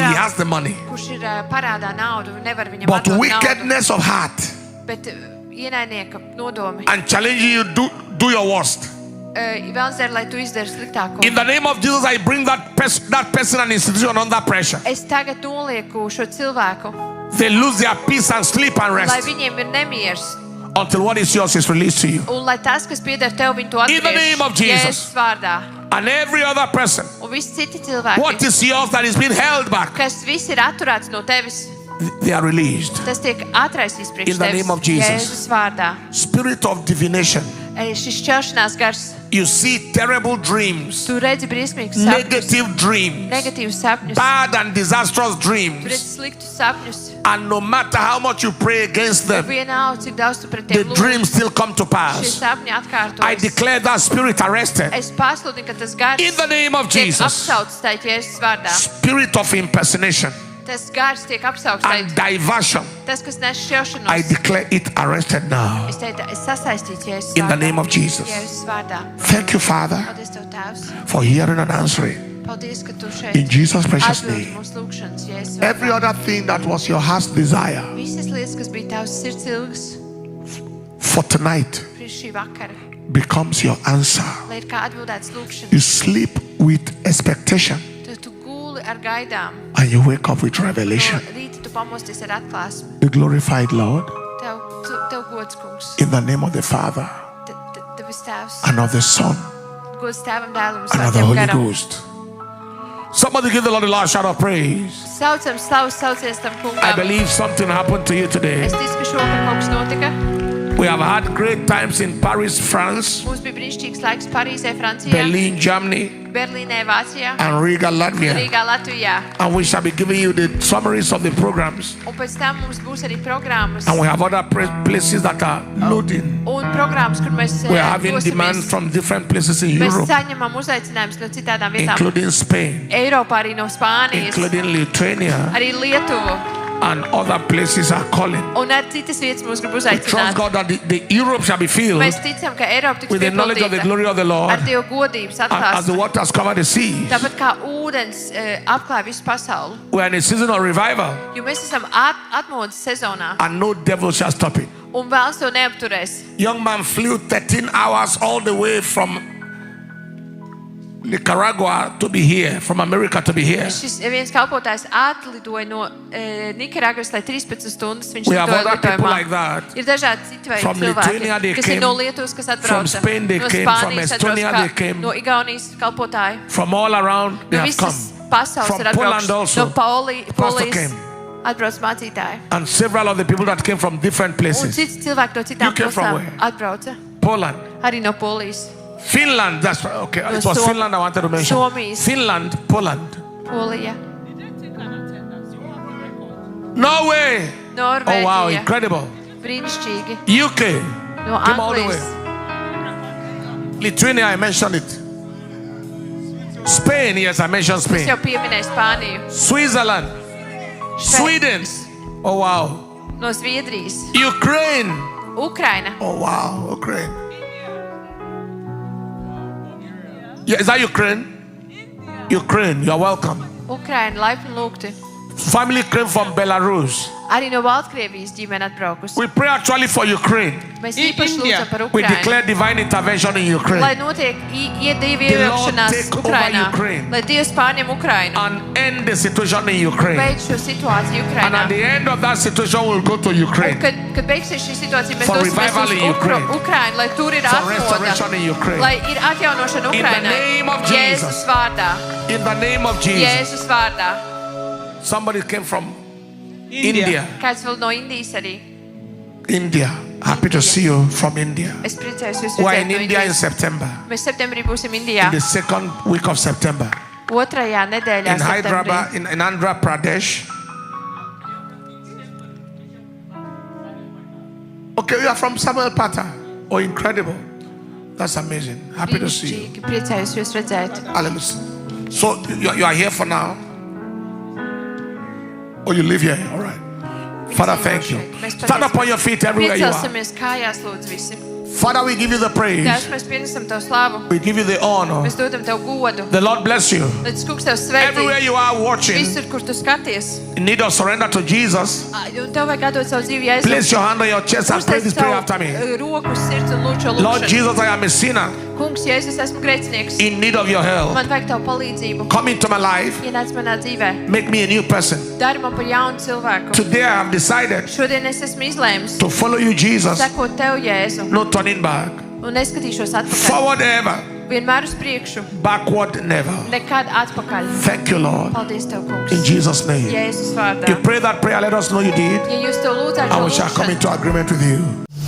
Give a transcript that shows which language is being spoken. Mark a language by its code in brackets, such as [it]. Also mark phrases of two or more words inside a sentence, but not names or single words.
[en] He has the money, but wickedness of heart and challenging you, do your worst. In the name of Jesus, I bring that person and institution under pressure. They lose their peace and sleep and rest until what is yours is released to you. [lv] Un lai tas, kas pieder tev, viņu to atgriež. [en] In the name of Jesus. [lv] Jēzus vārdā. [en] And every other person, [lv] un visi citi cilvēki, [en] what is yours that is being held back, [lv] kas viss ir atturēts no tevis, [en] they are released. [lv] Tas tiek atraisīts priekš tevis. [en] In the name of Jesus. [lv] Jēzus vārdā. [en] Spirit of divination. [lv] Šis šķelšanās gars. [en] You see terrible dreams. [lv] Tu redzi briesmīgus sapņus. [en] Negative dreams. [lv] Negatīvus sapņus. [en] Bad and disastrous dreams. [lv] Tu redzi sliktus sapņus. [en] And no matter how much you pray against them, [lv] vienalga, cik daudz tu pret tiem [en] the dreams still come to pass. [lv] Šie sapņi atkārtojas. [en] I declare that spirit arrested. [lv] Es pasludinu, ka tas gars [en] in the name of Jesus. [lv] Apsaukts tajā Jēzus vārdā. [en] Spirit of impersonation. [lv] Tas gars tiek apsaukts [en] and diversion. [lv] Tas, kas nes šķelšanos. [en] I declare it arrested now. [lv] Es teiktu, es sasaistītu Jēzus [en] in the name of Jesus. [lv] Jēzus vārdā. [en] Thank you, Father, [lv] paldies tev, Tēvs, [en] for hearing and answering. [lv] Paldies, ka tu šeit [en] in Jesus' precious name. [lv] Mūsu lūgšanas, Jēzus vārdā. [en] Every other thing that was your heart's desire. [lv] Visas lietas, kas bija tavs sirds ilgas. [en] For tonight. [lv] Šī vakara. [en] Becomes your answer. [lv] Lai ir kā atbildēts lūgšanas. [en] You sleep with expectation. [lv] Tu guli ar gaidām. [en] And you wake up with revelation. [lv] Rīti tu pamosties ar atklāsmi. [en] The glorified Lord. [lv] Tev gods, kungs. [en] In the name of the Father. [lv] Tevis tēvs. [en] And of the Son. [lv] Gods tēvam, dēlam, [en] and of the Holy Ghost. Somebody give the Lord a loud shout of praise. [lv] Saucam slavu, saucies tam kungam. [en] I believe something happened to you today. [lv] Es ticu, ka šovakar kaut kas notika. [en] We have had great times in Paris, France. [lv] Mums bija brīnišķīgs laiks Parīzē, Francijā. [en] Berlin, Germany. [lv] Berlīnē, Vācijā. [en] And Riga, Latvia. [lv] Rīgā, Latvijā. [en] And we shall be giving you the summaries of the programs. [lv] Un pēc tam mums būs arī programmas. [en] And we have other places that are loading. [lv] Un programmas, kur mēs [en] we are having demand from different places in Europe. [lv] Mēs saņemam uzaicinājumus no citādām vietām. [en] Including Spain. [lv] Eiropā, arī no Spānijas. [en] Including Lithuania. [lv] Arī Lietuvu. [en] And other places are calling. [lv] Un ar citas vietas mūs grib [en] We [lv] uzaicināt. [en] trust God that the Europe shall be filled [lv] Mēs ticam, ka Eiropa tiks [en] with the knowledge of the glory of the Lord. [lv] Ar Dievu godības [en] As the [lv] atklāsmi. [en] waters cover the sea. [lv] Tāpat kā ūdens apklāj visu pasauli. [en] We are in a season of revival. [lv] Jo mēs esam atmodas sezonā. [en] And no devil shall stop it. [lv] Un vēlns to neapturēs. [en] Young man flew 13 hours all the way from Nicaragua to be here, from America to be here. [lv] Šis viens kalpotājs atlidoja no Nikaragvas, lai 13 stundas viņš [en] We have [lv] lidoja [en] other people [lv] lidojumā. [en] like that. [lv] Ir dažādi citi veidi [en] From Lithuania they [lv] cilvēki, kas [en] came, [lv] ir no Lietuvas, kas atbrauca, [en] from Spain they [lv] no [en] came, from Spānijas Estonia [lv] atbrauca, [en] they came, [lv] no Igaunijas kalpotāji. [en] From all around they [lv] No [en] have come. [lv] visas pasaules [en] From [lv] ir [en] Poland also. [lv] atbraukuši. No Polijas [en] came. [lv] atbrauc mācītāji. [en] And several of the people that came from different [lv] Un [en] places. [lv] citi cilvēki no [en] You [lv] citām [en] came from [lv] pilsētām [en] where? [lv] atbrauca. [en] Poland. [lv] Arī no Polijas. [en] Finland, that's right. Okay, [lv] No [en] it was Finland I wanted to mention. [lv] Suomijas. [en] Finland, Poland. [lv] Polija. [en] Norway. [lv] Norvēģija. [en] Oh wow, incredible. [lv] Brīnišķīgi. [en] UK. [lv] No [en] Came all the [lv] Anglijas. [en] way. Lithuania, I mentioned it. Spain, yes, I mentioned [lv] Es [en] Spain. [lv] jau pieminēju Spāniju. [en] Switzerland. Sweden. Oh wow. [lv] No Zviedrijas. [en] Ukraine. [lv] Ukraina. [en] Oh wow, Ukraine. Yeah, is that Ukraine? Ukraine, you're welcome. [lv] Ukraina, laipni lūgti. [en] Family came from Belarus. [lv] Arī no Baltkrievijas ģimene atbraukusi. [en] We pray actually for Ukraine. [lv] Mēs īpaši lūdzam par [en] We [lv] Ukrainu. [en] declare divine intervention in Ukraine. [lv] Lai notiek Dieva [en] The Lord [lv] iejaukšanās [en] take over [lv] Ukrainā. [en] Ukraine. [lv] Lai Dievs pārņem Ukrainu. [en] And end the situation in Ukraine. [lv] Beidz šo situāciju [en] And [lv] Ukrainā. [en] at the end of that situation, we'll go to [lv] Un [en] Ukraine. [lv] kad beigsies šī situācija, mēs [en] For [lv] dosimies [en] revival [lv] uz [en] in Ukraine. [lv] Ukrainu, lai tur ir [en] For restoration in [lv] atmoda. [en] Ukraine. [lv] Lai ir atjaunošana [en] In the [lv] Ukrainai. [en] name of Jesus. [lv] Jēzus vārdā. [en] In the name of Jesus. [lv] Jēzus vārdā. [en] Somebody came from India. [lv] Kāds vēl no Indijas arī. [en] India. Happy to see you from India. [lv] Es priecājos jūs [en] We're [lv] redzēt [en] in [lv] no [en] India in [lv] Indijas. [en] September. [lv] Mēs septembrī būsim Indijā. [en] In the second week of September. [lv] Otrajā nedēļā [en] In Hyderabad, [lv] septembrī. [en] in Andhra Pradesh. Okay, you are from Samuel Pata. Oh, incredible. That's amazing. Happy to see you. [lv] Brīnišķīgi, priecājos jūs redzēt. [en] Hallelujah. So you are here for now? Oh, you live here? All right. Father, thank you. Stand up on your feet everywhere you are. [lv] Piecelsimies kājās, lūdzu, visi. [en] Father, we give you the praise. [lv] Tēvs, mēs pienesam Tev slavu. [en] We give you the honor. [lv] Mēs dodam Tev godu. [en] The Lord bless you. [lv] Lai tas kungs Tev [en] Everywhere [lv] svētī. [en] you are watching, [lv] Visur, kur Tu skaties. [en] in need of surrender to Jesus, [lv] Un Tev vajag atdot savu dzīvi Jēzu. [en] place your hand on your chest and pray [lv] Uzliec [en] this prayer [lv] savu [en] after me. [lv] roku uz sirds un lūdzu šo [en] Lord [lv] lūgšanu. [en] Jesus, I am a sinner. [lv] Kungs, Jēzus, esmu grēcinieks. [en] In need of your help. [lv] Man vajag tavu palīdzību. [en] Come into my life. [lv] Ienāc manā dzīvē. [en] Make me a new person. [lv] Dari man par jaunu cilvēku. [en] Today I have decided [lv] Šodien es esmu izlēmis [en] to follow you, Jesus. [lv] Sekot tev, Jēzu. [en] No turning back. [lv] Un neskatīšos atpakaļ. [en] Forward ever. [lv] Vienmēr uz priekšu. [en] Backward never. [lv] Nekad atpakaļ. [en] Thank you, Lord. [lv] Paldies tev, Kungs. [en] In Jesus' name. [lv] Jēzus vārdā. [en] You pray that prayer, let us know you did. [lv] Ja jūs to lūdzāt, [en] and we shall come into agreement with you.